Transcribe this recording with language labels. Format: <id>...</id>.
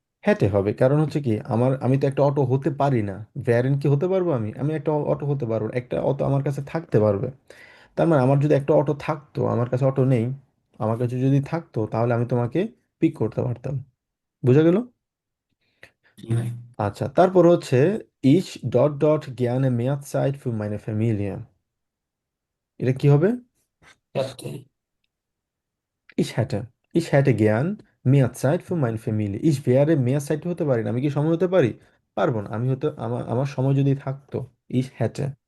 <bn>হ্যাটে হবে, কারণ হচ্ছে কি, আমি তো একটা অটো হতে পারি না। ভ্যারেন কি হতে পারবো? আমি একটা অটো হতে পারবো না। একটা অটো আমার কাছে থাকতে পারবে। তার মানে আমার যদি একটা অটো থাকতো, আমার কাছে অটো নেই, আমার কাছে যদি থাকতো, তাহলে আমি তোমাকে পিক করতে পারতাম। বুঝা গেল? জি ভাই। আচ্ছা, তারপর হচ্ছে</bn> <de>ich dot dot gerne mehr Zeit für meine Familie,</de> <bn>এটা কি হবে?</bn> <de>Könnte. Ich hätte. Ich hätte gern mehr Zeit für meine Familie. Ich wäre mehr Zeit</de> <bn>হতে পারি না। আমি কি সময় হতে পারি? পারবো না। আমি হতে, আমার সময় যদি থাকতো,</bn> <de>ich hätte.</de>